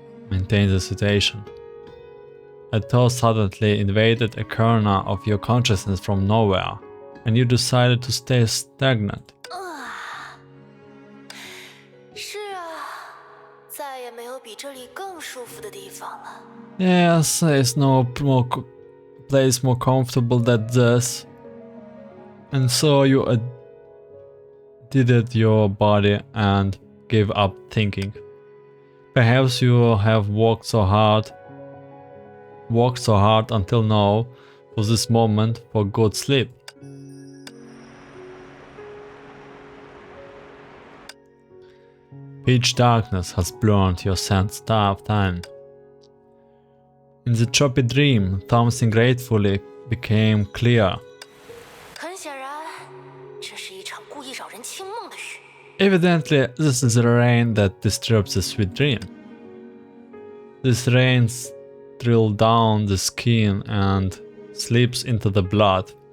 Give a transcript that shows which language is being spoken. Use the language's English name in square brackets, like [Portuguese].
[English] Maintain the situation. A thought suddenly invaded a corner of your consciousness from nowhere, and you decided to stay stagnant. [Chinese] 是啊，再也没有比这里更舒服的地方了。 [English] Yes, there's no place more comfortable than this. And so you added your body and gave up thinking. Perhaps you have worked so hard until now for this moment for good sleep. Pitch darkness has blurred your sense of time. In the choppy dream, something gratefully became clear. [Chinese] 很显然，这是一场故意扰人清梦的雨。 [English] Evidently, this is the rain that disturbs the sweet dream. This rain drills down the skin and slips into the blood.